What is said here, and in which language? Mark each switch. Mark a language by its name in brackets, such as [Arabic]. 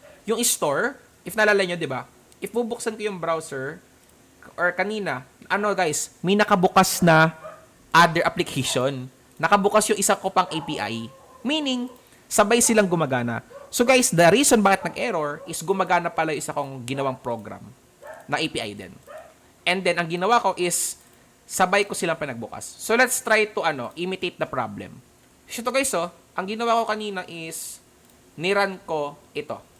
[Filipino] Yung store, if naalala nyo, di ba? If bubuksan ko yung browser, or kanina, guys, may nakabukas na other application. Nakabukas yung isa ko pang API. Meaning, sabay silang gumagana. So guys, the reason bakit nag-error is gumagana pala yung isa kong ginawang program na API din. And then, ang ginawa ko is sabay ko silang pinagbukas. [English] So, let's try to, imitate the problem. [Filipino] So, ito guys, ang ginawa ko kanina is, niran ko ito.